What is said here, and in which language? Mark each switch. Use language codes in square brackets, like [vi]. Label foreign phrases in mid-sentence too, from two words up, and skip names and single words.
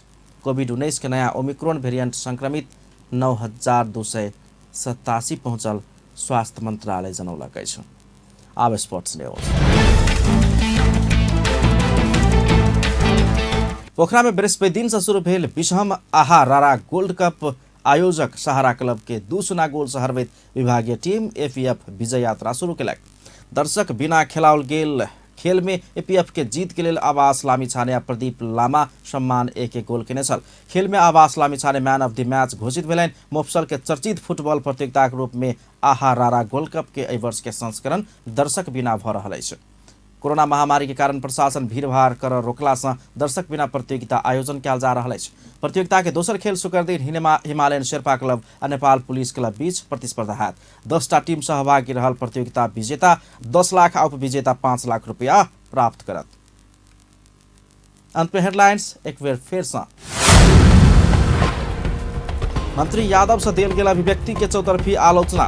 [mai] कोविड-19 के नया ओमिक्रॉन वेरिएंट संक्रमित 9,287 पहुंचल स्वास्थ्य मंत्रालय जनौलक अछि। आब [en] sports news. [mai] पोखरा में बृहस्पति दिन से शुरू भेल 20वीं आहा रारा गोल्ड कप आयोजक सहारा क्लब के 2-0 गोल से हरबैत विभागीय टीम एपीएफ विजय यात्रा शुरू केलक। दर्शक बिना खेलाओल गेल खेल में एपीएफ के जीत के लेल आवास लामीछाने आ प्रदीप लामा सम्मान 1-1 गोल केने छल। खेल में आवास लामीछाने [en] man of the match [mai] घोषित भेलनि। मोफसल के चर्चित फुटबॉल प्रतियोगिता के रूप में आहा रारा गोल्ड कप के एहि वर्ष के संस्करण दर्शक बिना भऽ रहल अछि। कोरोना महामारी के कारण प्रशासन भीड़भाड़ कर रोकला से दर्शक बिना प्रतियोगिता आयोजन कयल जा रहल अछि। प्रतियोगिता के दोसर खेल शुक्र दिन हिमालयन शेर्पा क्लब आ नेपाल पुलिस क्लब बीच प्रतिस्पर्धा हैत। 10टा टीम सहभागी रहल प्रतियोगिता विजेता 10 लाख आ उपविजेता 5 लाख रुपया प्राप्त करत। अंत में हेडलाइंस एक बेर फेर से। मंत्री यादव से देल गेल अभिव्यक्ति के चौतरफी आलोचना।